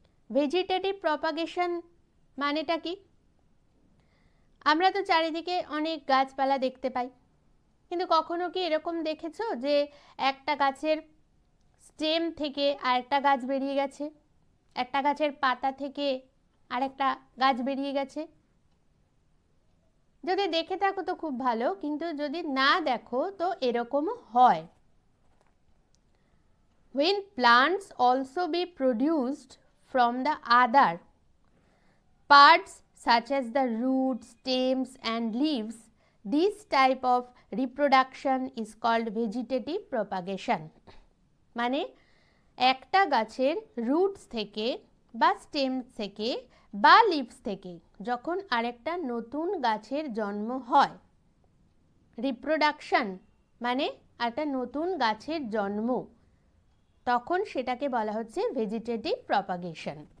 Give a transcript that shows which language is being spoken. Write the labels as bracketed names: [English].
[Bangla] Vegetative propagation মানেটা কি? আমরা তো চারিদিকে অনেক গাছপালা দেখতে পাই, কিন্তু কখনো কি এরকম দেখেছো যে একটা গাছের স্টেম থেকে আরেকটা গাছ বেরিয়ে গেছে, একটা গাছের পাতা থেকে আরেকটা গাছ বেরিয়ে গেছে? যদি দেখে থাকো তো খুব ভালো, কিন্তু যদি না দেখো তো এরকমও হয়। [English] When plants also be produced from the other parts such as the roots, stems and leaves, this type of reproduction is called vegetative propagation. [Bangla] মানে একটা গাছের রুটস থেকে বা স্টেমস থেকে বা লিভস থেকে যখন আরেকটা নতুন গাছের জন্ম হয়, রিপ্রোডাকশন মানে একটা নতুন গাছের জন্ম, তখন সেটাকে বলা হচ্ছে ভেজিটেটিভ প্রপাগেশন।